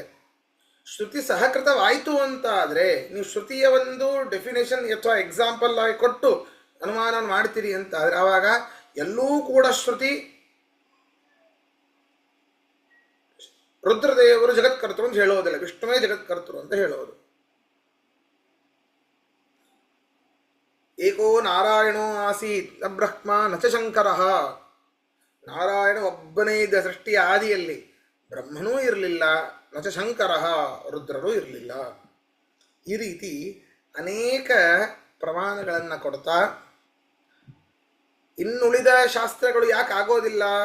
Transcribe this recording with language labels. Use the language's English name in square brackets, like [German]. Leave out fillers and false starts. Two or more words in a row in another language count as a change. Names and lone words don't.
[Kannada] ಶ್ರುತಿ ಸಹಕೃತವಾಯಿತು ಅಂತ ಆದರೆ ನೀವು ಶ್ರುತಿಯ ಒಂದು ಡೆಫಿನೇಷನ್ ಅಥವಾ ಎಕ್ಸಾಂಪಲ್ ಆಗಿ ಕೊಟ್ಟು ಅನುಮಾನ ಮಾಡ್ತೀರಿ ಅಂತ ಆದರೆ ಆವಾಗ ಎಲ್ಲೂ ಕೂಡ ಶ್ರುತಿ ರುದ್ರದೇವರು ಜಗತ್ಕರ್ತರು ಅಂತ ಹೇಳೋದಿಲ್ಲ, ವಿಷ್ಣುವೇ ಜಗತ್ಕರ್ತರು ಅಂತ ಹೇಳೋದು. [Sanskrit] ಏಕೋ ನಾರಾಯಣೋ ಆಸೀತ್ ನ ಬ್ರಹ್ಮ ನಚ ಶಂಕರ. [Kannada] ನಾರಾಯಣ ಒಬ್ಬನೇ ಇದ್ದ ಸೃಷ್ಟಿಯ ಆದಿಯಲ್ಲಿ, ಬ್ರಹ್ಮನೂ ಇರಲಿಲ್ಲ, ನಚ ಶಂಕರ ರುದ್ರರೂ ಇರಲಿಲ್ಲ. ಈ ರೀತಿ ಅನೇಕ ಪ್ರಮಾಣಗಳನ್ನು ಕೊಡ್ತಾ ಇನ್ನುಳಿದ ಶಾಸ್ತ್ರಗಳು ಯಾಕೆ ಆಗೋದಿಲ್ಲ?